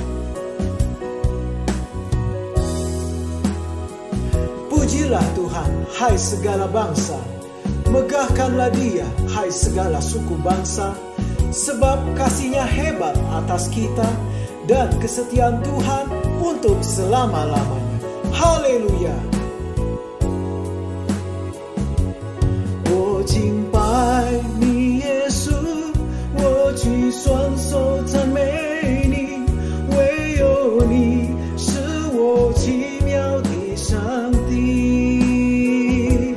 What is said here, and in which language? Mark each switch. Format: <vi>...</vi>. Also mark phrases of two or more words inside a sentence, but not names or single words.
<id>Pujilah Tuhan, hai segala bangsa. Megahkanlah dia, hai segala suku bangsa. Sebab kasih-Nya hebat atas kita, dan kesetiaan Tuhan untuk selama-lamanya. Haleluya.</id> <zh>我敬拜你耶稣，我举双手赞美你，唯有你是我奇妙的上帝。</zh>